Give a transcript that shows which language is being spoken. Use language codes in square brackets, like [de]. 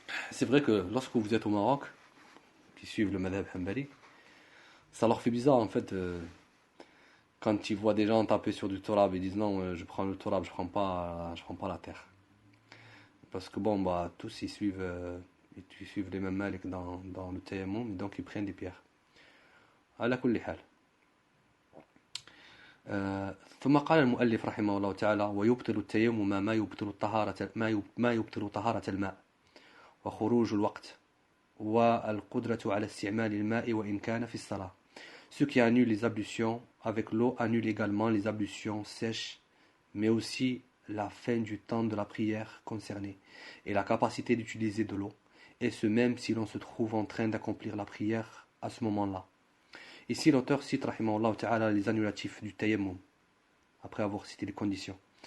[fr] C'est vrai que lorsque vous êtes au Maroc, qui suivent le madhab Hanbali, ça leur fait bizarre en fait quand ils voient des gens taper sur du Turab et disent non, je prends le Turab, je prends pas la terre. Parce que bon, bah tous ils suivent les mêmes malik dans le tayammum, donc ils prennent des pierres. [ar] على كل حال. ثم قال المؤلف رحمه الله تعالى: ويبطل التيمم ما يبطل طهارة الماء وخروج الوقت والقدرة على استعمال الماء وإن كان في الصلاة. [fr] Ce qui annule les ablutions avec l'eau annule également les ablutions sèches, mais aussi la fin du temps de la prière concernée et la capacité d'utiliser de l'eau, et ce même si l'on se trouve en train d'accomplir la prière à ce moment-là. Ici, l'auteur cite rahimahullah ta'ala les annulatifs du tayammum, après avoir cité les conditions.